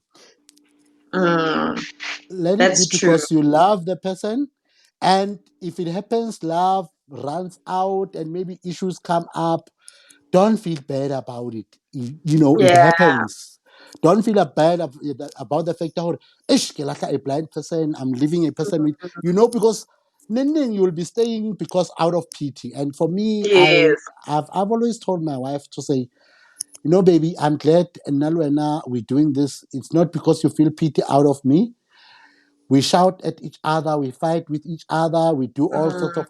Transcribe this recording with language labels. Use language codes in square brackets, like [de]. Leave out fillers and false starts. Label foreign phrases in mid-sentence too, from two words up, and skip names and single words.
[en] mm. Let it be That's true. because you love the person. And if it happens, love runs out and maybe issues come up, don't feel bad about it. It Yeah. happens. Don't feel bad about the fact that "Ish, [st] ke lahla [en] a blind person, I'm leaving a person with, because then you will be staying because out of pity. And for me, Yes. I've always told my wife to say, baby, I'm glad and now we're doing this. It's not because you feel pity out of me. We shout at each other, we fight with each other, we do all sorts